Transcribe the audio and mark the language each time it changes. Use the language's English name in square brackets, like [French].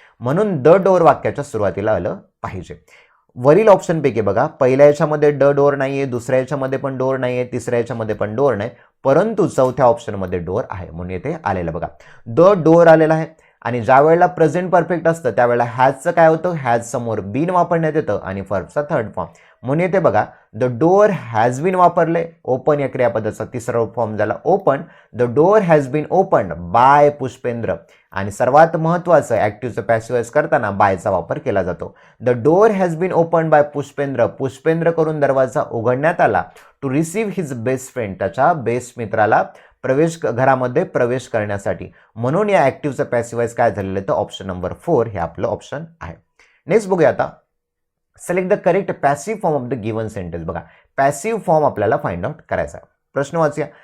[Marathi] म्हणून the door वाक्याच्या सुरुवातीला आलं पाहिजे. वरील ऑप्शनपैकी बघा पहिल्या याच्यामध्ये ड डोअर नाहीये, दुसऱ्या याच्यामध्ये पण डोअर नाहीये, तिसऱ्या याच्यामध्ये पण डोअर नाही, परंतु चौथ्या ऑप्शनमध्ये डोअर आहे म्हणून येथे आलेलं बघा द डोअर आलेला आहे. आणि ज्या वेळेला प्रेझेंट परफेक्ट असतं त्यावेळेला हॅजचं काय होतं? हॅज समोर बीन वापरण्यात येतं आणि फर्बचा थर्ड फॉर्म. म्हणून येथे बघा द डोअर हॅज बीन वापरले. ओपन या क्रियापदाचा तिसरा फॉर्म झाला open. [English] The door has been open by Pushpendra. [Marathi] आणि सर्वात महत्त्वाचं ऍक्टिव्हचं पॅसिव्हाइज करताना बायचा वापर केला जातो. [English] The door has been open by Pushpendra. [Marathi] Pushpendra करून दरवाजा उघडण्यात आला. [English] To receive his best friend. [Marathi] त्याच्या बेस्ट मित्राला घरामध्ये प्रवेश करण्यासाठी. म्हणून या ऍक्टिव्हचं पॅसिव्हाइज काय झालेलं आहे तर ऑप्शन नंबर 4 हे आपलं ऑप्शन आहे. नेक्स्ट बघूया आता. [English] Select the correct passive form of the given sentence. [Marathi] बघा पॅसिव्ह फॉर्म आपल्याला फाइंड आउट करायचा आहे. प्रश्न वाचूया.